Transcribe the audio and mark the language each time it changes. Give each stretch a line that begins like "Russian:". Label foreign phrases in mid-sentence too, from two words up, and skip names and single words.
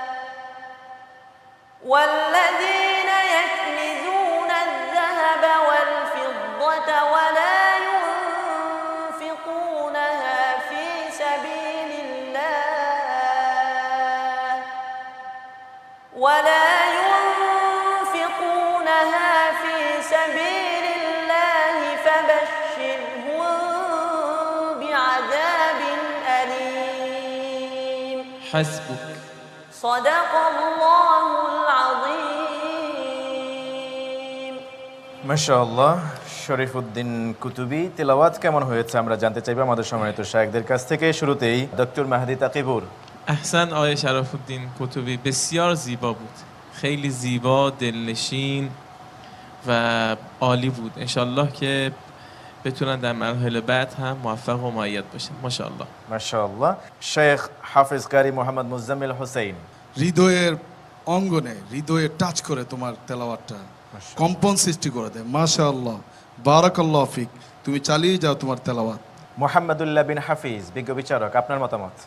Arabic: والذين يكنزون الذهب والفضة ولا ينفقونها في سبيل الله فبشرهم بعذاب أليم. حسبك. صدق الله العظيم.
Bangla: মাশাআল্লাহ, শরীফউদ্দীন কুতুবী তেলাওয়াত কেমন হয়েছে আমরা জানতে চাইবো আমাদের সম্মানিত শায়খদের কাছ থেকে। শুরুতেই ডক্টর মাহদি তাকিবুর।
Persian: احسن آقای شرف‌الدین قطبی، بسیار زیبا بود، خیلی زیبا، دلنشین و عالی بود. انشالله که بتونن در مراحل بعد هم موفق و مؤید باشن. ماشاءالله.
Bangla: মাশাআল্লাহ। শেখ হাফিজ কারি মোহাম্মদ মুজাম্মিল হোসেন। হৃদয়ের অঙ্গনে হৃদয়ে টাচ করে তোমার তেলাওয়াতটা কম্পন সৃষ্টি করে দেয়। মাশাআল্লাহ,
Arabic: بارك الله فيك.
Bangla: তুমি চালিয়ে যাও তোমার তেলাওয়াত। মোহাম্মদুল্লাহ বিন হাফিজ, বিজ্ঞ বিচারক, আপনার মতামত?